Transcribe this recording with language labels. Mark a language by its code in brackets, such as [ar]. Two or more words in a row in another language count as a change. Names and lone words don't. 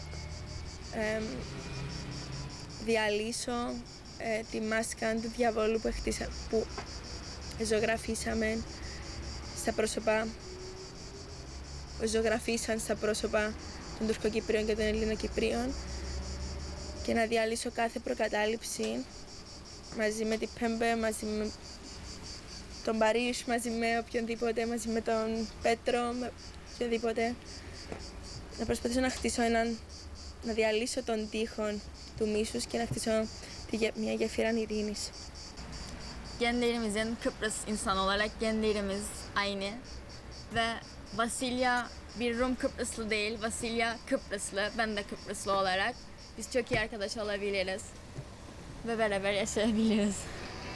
[el] διαλύσω τη μάσκα του διαβόλου που ζωγραφίσαμε στα πρόσωπα, που ζωγραφίσαν στα πρόσωπα των Τουρκοκυπρίων και των Ελληνοκυπρίων, και να διαλύσω κάθε προκατάληψη μαζί με την Πέμπε, μαζί με τον Παρίσ, μαζί με οποιονδήποτε, μαζί με τον Πέτρο, με οποιοδήποτε. Να προσπαθήσω να χτίσω να διαλύσω τον τείχο του μίσους και να χτίσω μια γέφυρα ειρήνης. [tr] Genlerimizin Kıbrıs insanı olarak genlerimiz aynı ve Vasilya bir Rum Kıbrıslı değil, Vasilya Kıbrıslı, ben de Kıbrıslı olarak biz çok iyi arkadaş olabiliriz ve beraber yaşayabiliriz.